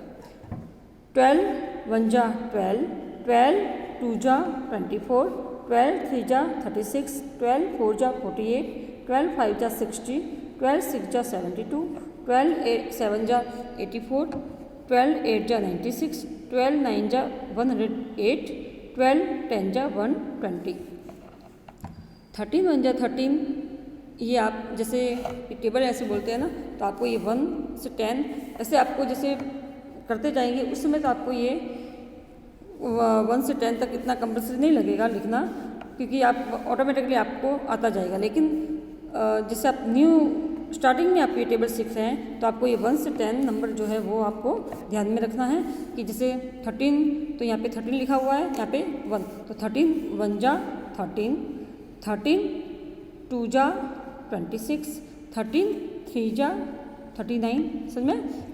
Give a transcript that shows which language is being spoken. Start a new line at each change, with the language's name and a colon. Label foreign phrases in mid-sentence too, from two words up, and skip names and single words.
Hindi: 12 1 जा 12, 12 2 जा 24, 12 3 जा 36, 12 4 जा 48, 12 5 जा 60, 12 6 जा 72, 12 7 जा 84, 12 8 जा 96, 12 9 जा 108, 12 10 जा 120. 13 1 जा 13, ये आप जैसे टेबल ऐसे बोलते हैं ना, तो आपको ये 1 से 10 ऐसे आपको जैसे करते जाएंगे उस समय तो आपको ये 1 से 10 तक इतना कंपल्सरी नहीं लगेगा लिखना, क्योंकि आप ऑटोमेटिकली आपको आता जाएगा। लेकिन जैसे आप
English: new starting
Hindi: में आप ये टेबल सीख रहे हैं तो आपको ये 1 से 10 नंबर जो है वो आपको ध्यान में रखना है कि जैसे 13 तो यहाँ पे 13 लिखा हुआ है, यहाँ पे 1, तो 13 1 जा 13, 13 2 जा 26, 13 3 जा 39, समझ में?